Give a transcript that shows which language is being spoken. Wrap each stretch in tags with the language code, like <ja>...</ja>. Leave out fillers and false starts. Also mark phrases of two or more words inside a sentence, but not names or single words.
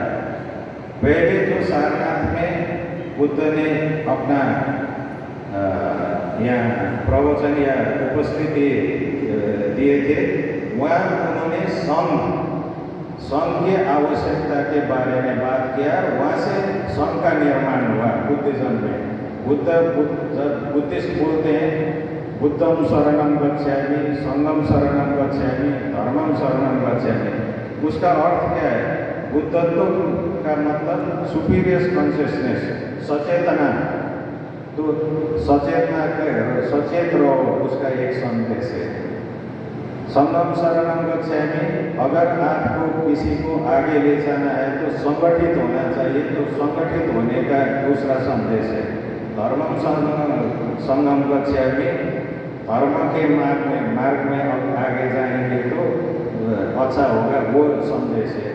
<hi>पहले जो सारनाथ में बुद्ध ने अपना यहाँ प्रवचन या उपस्थिति दिए थे, वहाँ उन्होंने संघ की आवश्यकता के बारे में बात किया, वहाँ से संघ का निर्माण हुआ बुद्धिज्म में। जब बुद्धिस्ट बोलते हैं</hi> <pi>बुद्धम शरणम गच्छामि, संघम शरणम गच्छामि, धर्मम शरणम गच्छामि,</pi> <hi>उसका अर्थ क्या है? बुद्धत्व का मतलब</hi> <en>superior consciousness,</en> <hi>सचेतना। तो सचेत रहो, उसका एक संदेश है।</hi> <pi>संगम शरणम गच्छामि,</pi> <hi>अगर आपको किसी को आगे ले जाना है तो संगठित होना चाहिए, तो संगठित होने का दूसरा संदेश है।</hi> <pi>धर्मम संगम गच्छामि,</pi> <hi>धर्म के मार्ग में अब आगे जाएंगे तो अच्छा होगा, वो संदेश है।</hi>